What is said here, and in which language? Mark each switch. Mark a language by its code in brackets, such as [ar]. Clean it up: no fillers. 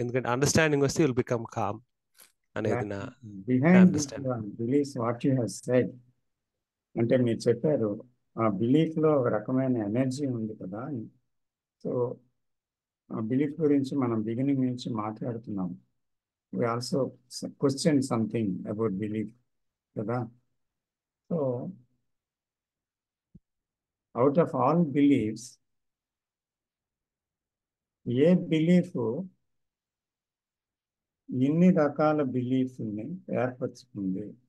[te] ఎందుకంటే అండర్స్టాండింగ్ వస్తే [en] you'll become calm [te] అనేది నా understanding. [en] beliefs what you have said [te] అంటే మీరు చెప్పారు ఆ బిలీఫ్ లో ఒక రకమైన ఎనర్జీ ఉంది కదా. సో ఆ బిలీఫ్ గురించి మనం బిగినింగ్ నుంచి మాట్లాడుతున్నాం. [en] we also question something about belief కదా. So out of all beliefs [te] ఏ belief ఇన్ని రకాల బిలీఫ్ని ఏర్పరచుకుంది?